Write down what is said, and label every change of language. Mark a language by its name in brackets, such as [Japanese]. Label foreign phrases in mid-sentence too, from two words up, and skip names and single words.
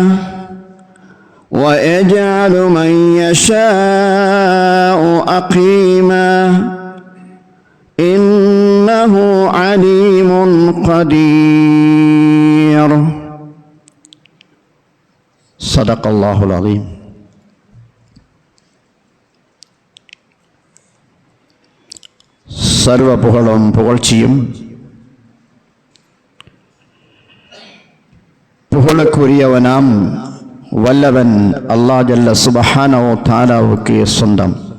[Arabic] ويجعل من يشاء عقيما إنه عليم قدير. صدق الله العظيم. [Tamil] சர்வ புகழும் புகழ்ச்சியும் புகழுக்குரியவனாம் வல்லவன் அல்லாஹ் [Arabic] جل سبحانه و [Tamil] தஆலாவுக்கு சொந்தம்.